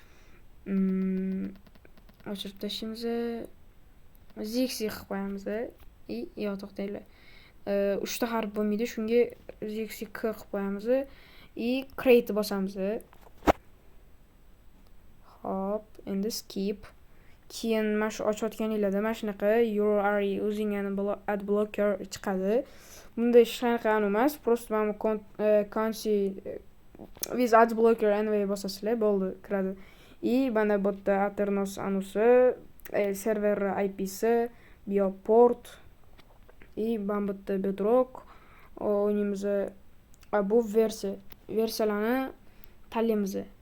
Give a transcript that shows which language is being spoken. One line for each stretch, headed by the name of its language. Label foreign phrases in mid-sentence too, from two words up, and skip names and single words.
Uzbek: O'chirib tashlaymiz. Zixi qilib qo'yamiz. To'xtanglar. 3 ta harf bo'lmaydi, shunga Zixi k qilib qo'yamiz. Create bosamiz. Hop, endi skip. Keyin mana shu ochayotganinglarda mana shunaqa
English: you are using an ad blocker
Uzbek: chiqadi. Bunda hech qanaqa emas, prosta mana
English: with ad blocker anyway
Uzbek: bosasizlar bo'ldi, kiradi. Mana bu yerda Aternos anusi, server IP'si, bio port, mana bu yerda Bedrock o'ynaymiz. Bu versiyalarni tanlaymiz.